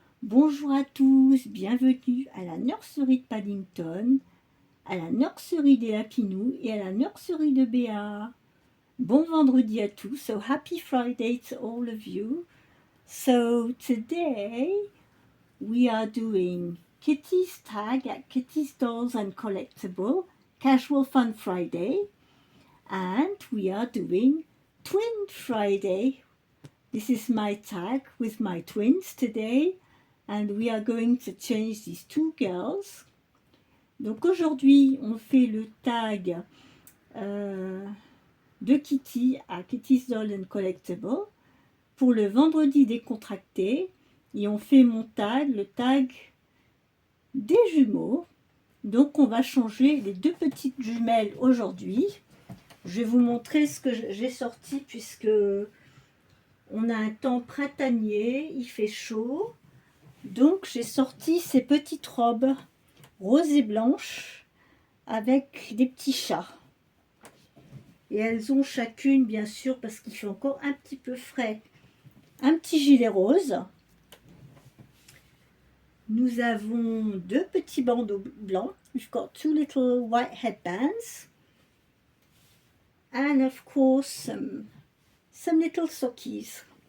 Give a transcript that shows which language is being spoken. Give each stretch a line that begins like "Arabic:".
French: Bonjour à tous, bienvenue à la nurserie de Paddington, à la nurserie des Lapinous et à la nurserie de Béats. Bon vendredi à tous,
English: so happy Friday to all of you. So today we are doing Kitty's Tag at Kitty's Dolls and Collectible Casual Fun Friday, and we are doing Twin Friday. This is my tag with my twins today, and we are going to change these two girls.
French: Donc aujourd'hui, on fait le tag de Kitty à Kitty's Doll and Collectible pour le vendredi décontracté, et on fait mon tag, le tag des jumeaux. Donc on va changer les deux petites jumelles aujourd'hui. Je vais vous montrer ce que j'ai sorti puisque on a un temps printanier, il fait chaud. Donc j'ai sorti ces petites robes roses et blanches avec des petits chats. Et elles ont chacune, bien sûr, parce qu'il fait encore un petit peu frais, un petit gilet rose. Nous avons deux petits bandeaux blancs.
English: We've got two little white headbands. And of course, some little sockies.